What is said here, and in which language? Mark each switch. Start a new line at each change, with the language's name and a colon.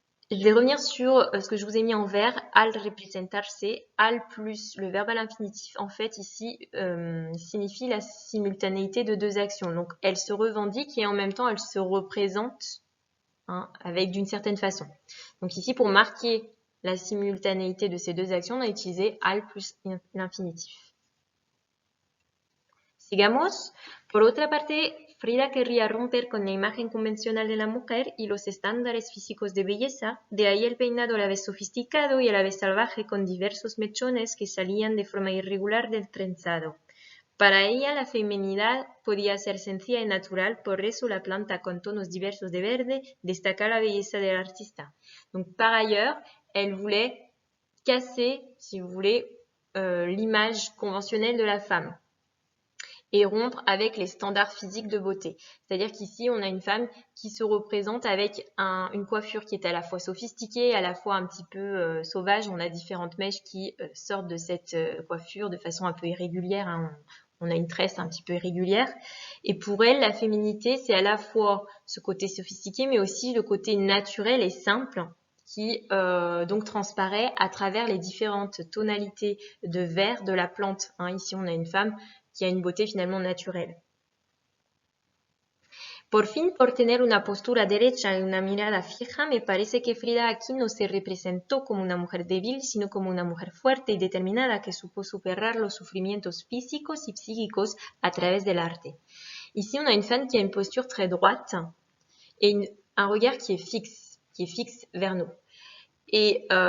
French: Je vais revenir sur ce que je vous ai mis en vert,
Spanish: al representarse,
French: al plus le verbe à l'infinitif, en fait ici signifie la simultanéité de deux actions. Donc elle se revendique et en même temps elle se représente hein, avec d'une certaine façon. Donc ici pour marquer la simultanéité de ces deux actions, on a utilisé al plus l'infinitif.
Spanish: Sigamos. Por otra parte, Frida querría romper con la imagen convencional de la mujer y los estándares físicos de belleza, de ahí el peinado a la vez sofisticado y a la vez salvaje con diversos mechones que salían de forma irregular del trenzado. Para ella la feminidad podía ser sencilla y natural, por eso la planta con tonos diversos de verde destaca la belleza del artista.
French: Donc par ailleurs, elle voulait casser, si vous voulez, l'image conventionnelle de la femme et rompre avec les standards physiques de beauté. C'est-à-dire qu'ici, on a une femme qui se représente avec une coiffure qui est à la fois sophistiquée, à la fois un petit peu sauvage. On a différentes mèches qui sortent de cette coiffure de façon un peu irrégulière. Hein. On a une tresse un petit peu irrégulière. Et pour elle, la féminité, c'est à la fois ce côté sophistiqué, mais aussi le côté naturel et simple qui donc transparaît à travers les différentes tonalités de vert de la plante. Hein. Ici, on a une femme qui a une beauté finalement naturelle.
Spanish: Por fin, por tener una postura derecha y una mirada fija, me parece que Frida aquí no se representó como una mujer débil, sino como una mujer fuerte y determinada que supo superar los sufrimientos físicos y psíquicos a través del arte.
French: Ici, on a une femme qui a une posture très droite et un regard qui est fixe vers nous. Et